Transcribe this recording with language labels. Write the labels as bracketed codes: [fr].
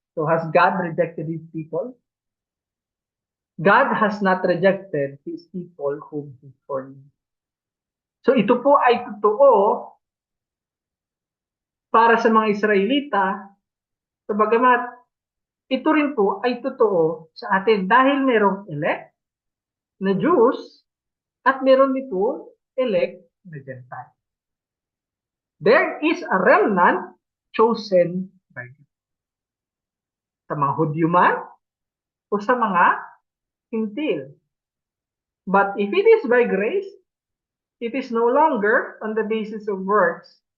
[en] So, has God rejected His people? God has not rejected His people whom He foreknew. [tl] So ito po ay totoo para sa mga Israelita, sa bagamat ito rin po ay totoo sa atin dahil merong elect na Jews at meron dito elect na Gentile. [en] There is a remnant chosen by God. [tl] Sa mga Hudyo man o sa mga Hintil. [en] But if it is by grace, it is no longer on the basis of works.